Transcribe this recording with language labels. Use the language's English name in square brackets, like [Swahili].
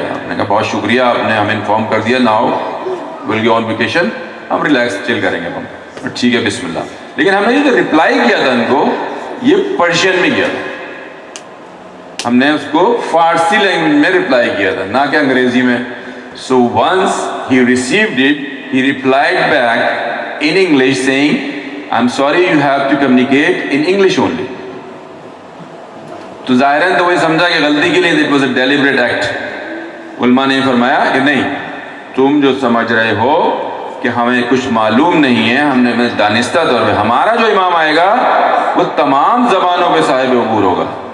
[Urdu] میں نے کہا بہت شکریہ, آپ نے ہمیں انفارم کر دیا, [English] now will go on vacation, [Urdu] ہم ریلیکس چل کریں گے ہم. ٹھیک ہے بسم اللہ. لیکن ہم نے یہ جو رپلائی کیا تھا ان کو, یہ پرشین میں کیا تھا, ہم نے اس کو فارسی لینگویج میں رپلائی کیا تھا, نہ کہ انگریزی میں. [English] So once he received it, he replied back in English saying, I'm sorry, you have to communicate in English only. [Urdu] تو ظاہراً تو وہی سمجھا کہ غلطی کے لیے [English] it was a deliberate act. [Urdu] علماء نے فرمایا کہ نہیں, تم جو سمجھ رہے ہو کہ ہمیں کچھ معلوم نہیں ہے, ہم نے دانستہ طور پہ, ہمارا جو امام آئے گا وہ تمام زبانوں پہ صاحب عبور ہوگا.